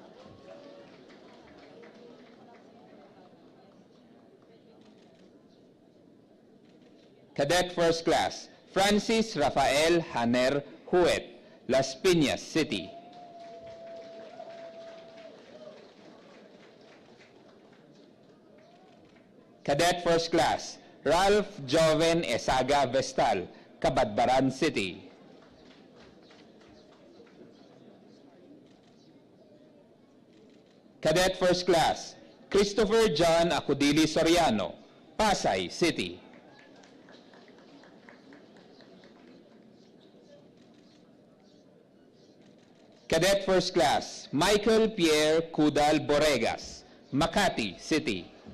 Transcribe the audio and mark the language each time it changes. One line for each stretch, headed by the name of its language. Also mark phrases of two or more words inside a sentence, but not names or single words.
English: Cadet First Class Francis Rafael Haner Huet, Las Piñas City. Cadet First Class Ralph Joven Esaga Vestal, Cabadbaran City. Cadet First Class Christopher John Acudili Soriano, Pasay City. Cadet First Class Michael Pierre Cudal Boregas, Makati City.